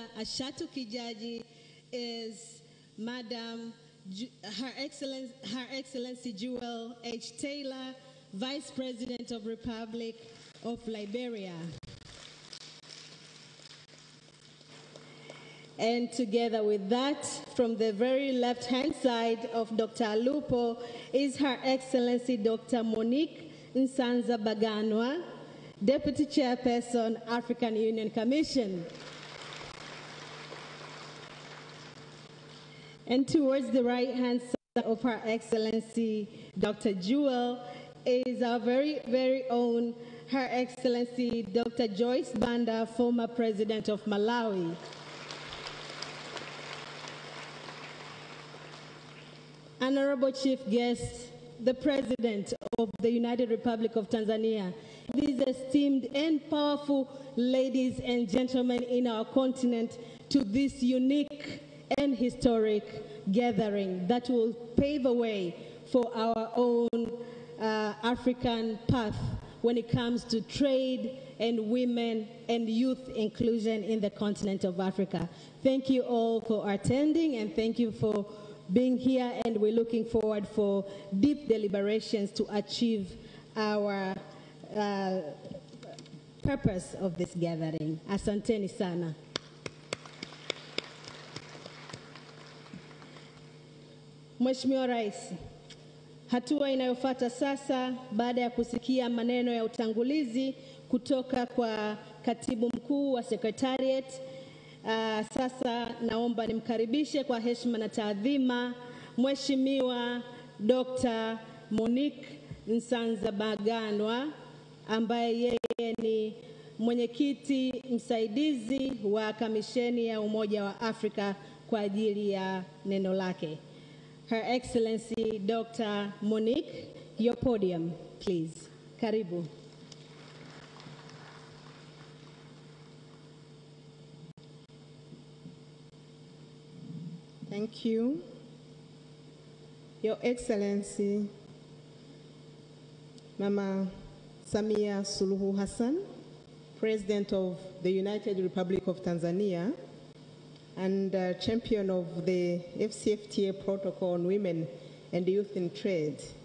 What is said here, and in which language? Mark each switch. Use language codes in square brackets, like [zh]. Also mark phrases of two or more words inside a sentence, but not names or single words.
[en] Ashatu Kijaji is Madam Her Excellency Jewel H. Taylor, Vice President of Republic of Liberia. And together with that, from the very left-hand side of Dr. Alupo is Her Excellency Dr. Monique Nsanza Baganwa, Deputy Chairperson, African Union Commission. And towards the right-hand side of Her Excellency Dr. Jewel is our very, very own Her Excellency Dr. Joyce Banda, former President of Malawi. Honorable Chief Guest, the President of the United Republic of Tanzania, these esteemed and powerful ladies and gentlemen in our continent, to this unique and historic gathering that will pave a way for our own African path when it comes to trade and women and youth inclusion in the continent of Africa. Thank you all for attending, and thank you for being here, and we're looking forward for deep deliberations to achieve our purpose of this gathering. [sw] Asanteni sana. Mheshimiwa Rais, hatua inayofuata sasa baada ya kusikia maneno ya utangulizi kutoka kwa Katibu Mkuu wa Secretariat, sasa naomba nimkaribishe kwa heshima na taadhima Mheshimiwa Dr. Monique Nsanza Baganwa, ambaye yeye ni mwenyekiti msaidizi wa Kamisheni ya Umoja wa Afrika, kwa ajili ya neno lake. [en] Her Excellency Dr. Monique, your podium, please. [sw] Karibu. [en] Thank you. Your Excellency, Mama Samia Suluhu Hassan, President of the United Republic of Tanzania, and champion of the AfCFTA Protocol on Women and Youth in Trade.